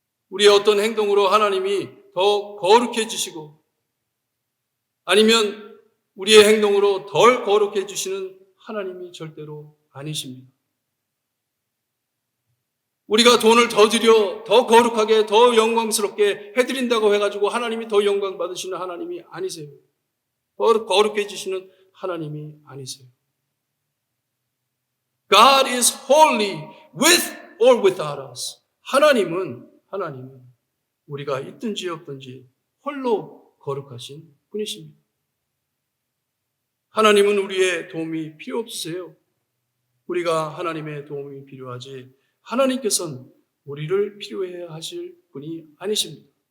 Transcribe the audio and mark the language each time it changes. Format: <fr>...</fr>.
<ko>우리의 어떤 행동으로 하나님이 더 거룩해지시고 아니면 우리의 행동으로 덜 거룩해지시는 하나님이 절대로 아니십니다. 우리가 돈을 더 들여 더 거룩하게 더 영광스럽게 해드린다고 해가지고 하나님이 더 영광 받으시는 하나님이 아니세요. 더 거룩해지시는 하나님이 아니세요.</ko> <en>God is holy with or without us.</en> <ko>하나님은 우리가 있든지 없든지 홀로 거룩하신 분이십니다. 하나님은 우리의 도움이 필요 없으세요. 우리가 하나님의 도움이 필요하지 하나님께서는 우리를 필요해 하실 분이 아니십니다.</ko>